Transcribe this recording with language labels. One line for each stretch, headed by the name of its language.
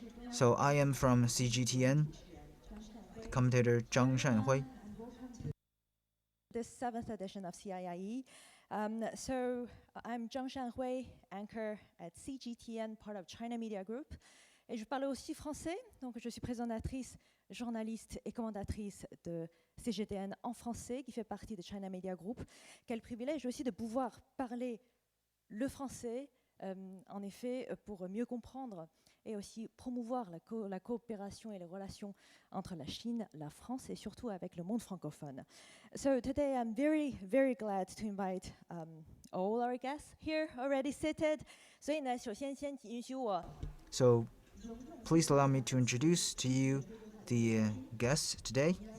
English: So I am from CGTN, the commentator Zhang Shanhui. This seventh edition of CIIE. So I'm Zhang Shanhui, anchor at CGTN, part of China Media Group.
French: Et je parle aussi français, donc je suis présentatrice, journaliste et commentatrice de CGTN en français, qui fait partie de China Media Group. Quel privilège aussi de pouvoir parler le français, en effet, pour mieux comprendre et aussi promouvoir la coopération et les relations entre la Chine, la France et surtout avec le monde francophone.
English: So today I'm very, very glad to invite all our guests here already seated.
Chinese: 所以呢，首先先允许我
English: So please allow me to introduce to you the guests today.